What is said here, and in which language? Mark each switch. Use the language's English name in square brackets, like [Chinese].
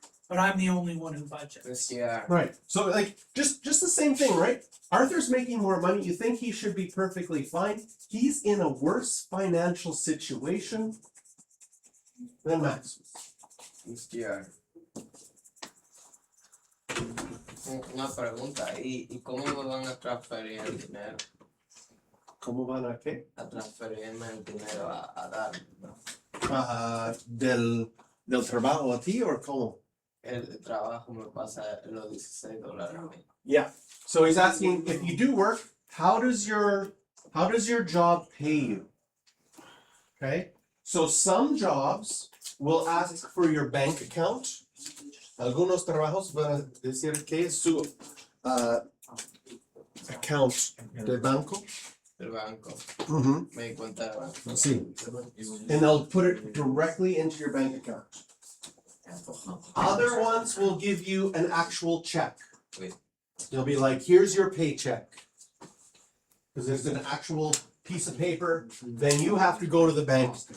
[English] But I'm the only one who budgets. Yeah. Right. So like just the same thing, right? Arthur's making more money. You think he should be perfectly fine. He's in a worse financial situation than Max. Yeah. [Spanish] Una pregunta, ¿y cómo me van a transferir el dinero? ¿Cómo van a qué? A transferirme el dinero a dar, ¿no? Del trabajo a ti [English] or [Spanish] cómo? El trabajo me pasa los $16 a mí. [English] Yeah. So he's asking if you do work, how does your job pay you? Okay? So some jobs will ask for your bank account. [Spanish] Algunos trabajos van a decir que es su account de banco. Del banco, Mm-hmm. mi cuenta de banco. Sí. [English] And they'll put it directly into your bank account. Other ones will give you an actual check. They'll be like, here's your paycheck. Because there's an actual piece of paper, then you have to go to the bank.